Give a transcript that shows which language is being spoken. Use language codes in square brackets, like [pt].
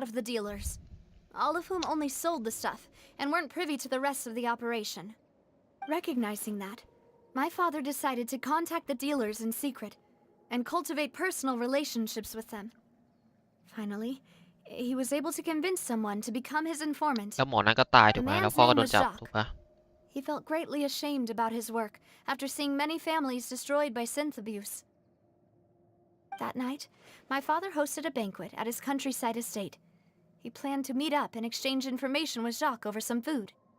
[en] out of the dealers, all of whom only sold the stuff and weren't privy to the rest of the operation. Recognizing that, my father decided to contact the dealers in secret and cultivate personal relationships with them. Finally, he was able to convince someone to become his informant. [th] แล้วหมอนั้นก็ตายถูกไหมแล้วพ่อก็โดนจับถูกปะ [en] He felt greatly ashamed about his work after seeing many families destroyed by synth abuse. That night, my father hosted a banquet at his countryside estate. He planned to meet up and exchange information with Jacques over some food.